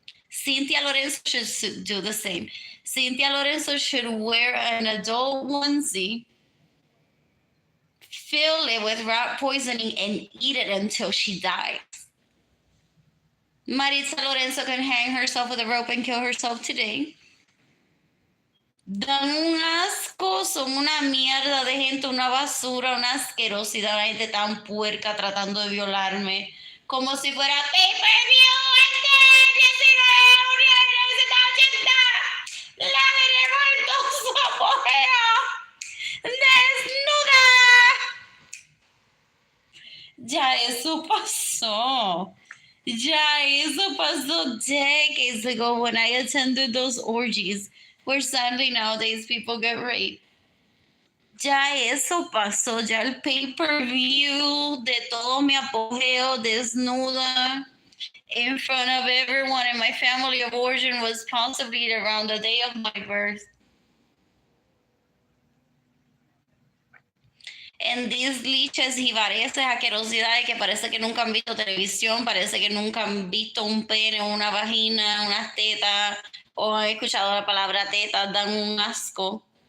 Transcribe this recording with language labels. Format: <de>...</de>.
<en>Cynthia Lorenzo should do the same. Cynthia Lorenzo should wear an adult onesie, fill it with rat poisoning, and eat it until she dies. Maritza Lorenzo can hang herself with a rope and kill herself today.</en> <es>Dan un asco, son una mierda de gente, una basura, una asquerosidad, una gente tan puerca tratando de violarme, como si fuera pay-per-view este 19 de junio de 1980. La veremos en todo su apogeo, desnuda. Ya eso pasó. Ya, eso pasó</es> <en>decades ago when I attended those orgies where sadly nowadays people get raped.</en> <es>Ya eso pasó, ya el pay-per-view de todo mi apogeo desnuda</es> <en>in front of everyone in my family of origin was possibly around the day of my birth.</en> <es>En disliches y varias asquerosidades que parece que nunca han visto televisión, parece que nunca han visto un pene, una vagina, unas tetas, o han escuchado la palabra tetas, dan un asco.</es>